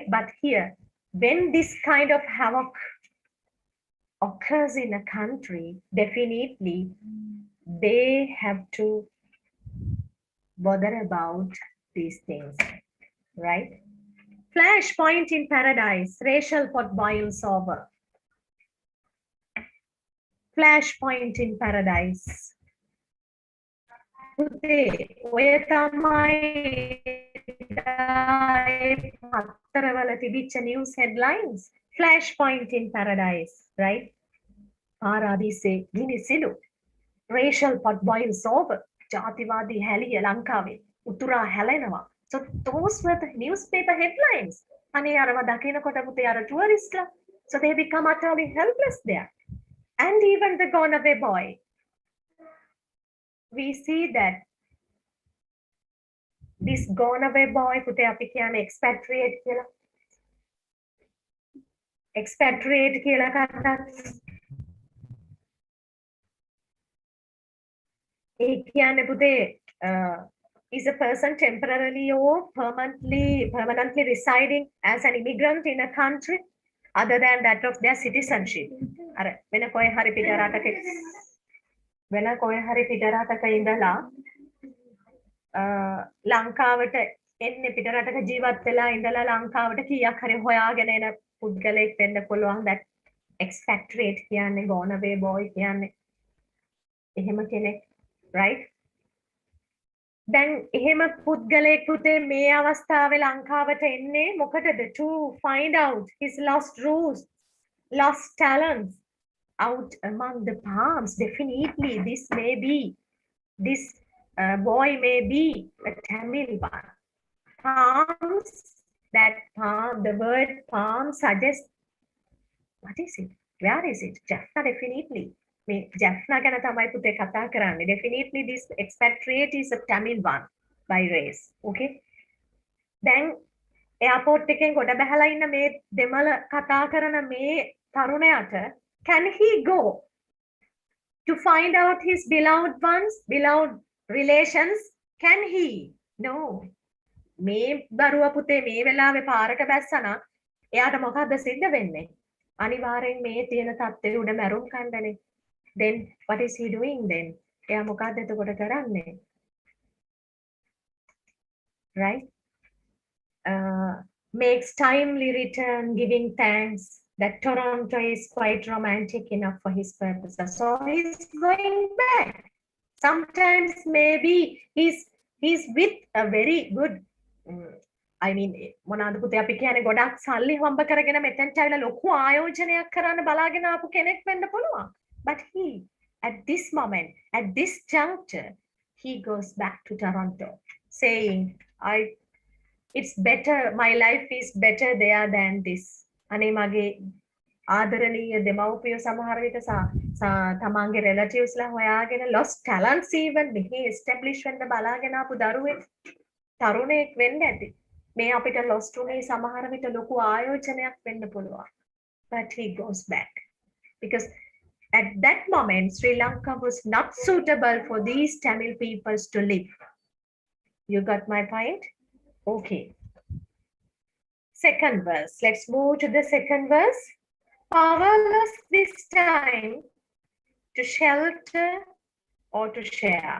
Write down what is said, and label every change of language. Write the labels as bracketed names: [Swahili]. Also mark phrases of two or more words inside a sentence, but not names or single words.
[English] But here, when this kind of havoc occurs in a country, definitely they have to bother about these things, right? Flashpoint in paradise, racial pot boils over. Flashpoint in paradise. [Sinhala] ඔය තමයි පත්තරවල තිබිච්ච [English] news headlines. Flashpoint in paradise, right? [Sinhala] පාරාදීසේ මිනිසිලු. [English] Racial pot boils over. [Sinhala] ජාතිවාදී හැලිය ලංකාවේ උතුරා හැලෙනවා. [English] So those were the newspaper headlines. [Sinhala] අනේ අරව දකිනකොට පුතේ අර touristලා. [English] So they become utterly helpless there. And even the gone away boy. We see that this gone away boy, [Sinhala] පුතේ අපි කියන්නේ expatriate කියලා. Expatriate කියලා කතාවක්. ඒ කියන්නේ පුතේ [English] is a person temporarily or permanently residing as an immigrant in a country other than that of their citizenship. [Sinhala] අර වෙන කොයි හරි පිට රටක ඉඳලා ලංකාවට එන්නේ පිට රටක ජීවත් වෙලා ඉඳලා ලංකාවට කීයක් හරි හොයාගෙන එන පුද්ගලයෙක් වෙන්න පුළුවන්. [English] that expatriate [Sinhala] කියන්නේ [English] gone away boy [Sinhala] කියන්නේ එහෙම කෙනෙක්, right? දැන් එහෙම පුද්ගලයෙක් පුතේ මේ අවස්ථාවේ ලංකාවට එන්නේ මොකටද? [English] To find out his lost roots, lost talents out among the palms. Definitely this boy may be a Tamil one. Palms, the word palm suggests, what is it? Where is it? Jaffna, definitely. [Sinhala] Jaffna ගැන තමයි පුතේ කතා කරන්නේ. [English] Definitely this expatriate is a Tamil one by race. Okay. [Sinhala] දැන් එයාපෝට් එකෙන් ගොඩ බහලා ඉන්න මේ දෙමළ කතා කරන මේ තරුණයාට [English] can he go to find out his beloved ones, beloved relations? Can he? No. [Sinhala] මේ දරුවා පුතේ මේ වෙලාවේ පාරට බැස්සනා එයාට මොකද්ද සිද්ධ වෙන්නේ? අනිවාර්යෙන් මේ තියෙන තත්ත්වය උඩ මැරුම් කන්නනේ. [English] Then what is he doing then? [Sinhala] එයා මොකද්ද එතකොට කරන්නේ? [English] Right? Makes timely return, giving thanks that Toronto is quite romantic enough for his purposes. So he's going back. Sometimes maybe he's with a very good I mean [Sinhala] මොනවාද පුතේ අපි කියන්නේ ගොඩක් සල්ලි හම්බ කරගෙන මෙතෙන්ට ඇවිල්ලා ලොකු ආයෝජනයක් කරන්න බලාගෙන ආපු කෙනෙක් වෙන්න පුළුවන්. [English] But he, at this moment, at this juncture, he goes back to Toronto saying, it's better, my life is better there than this. [Sinhala] අනේ මගේ ආදරණීය දෙමව්පියෝ සමහර විට තමන්ගේ relatives ලා හොයාගෙන [English] lost talents even [Sinhala] මෙහි establish වෙන්න බලාගෙන ආපු දරුවෙක් තරුණයෙක් වෙන්න ඇති. මේ අපිට lost උනේ සමහර විට ලොකු ආයෝජනයක් වෙන්න පුළුවන්. [English] But he goes back because At that moment, Sri Lanka was not suitable for these Tamil peoples to live. You got my point? Okay. Second verse. Let's move to the second verse. Powerless this time to shelter or to share.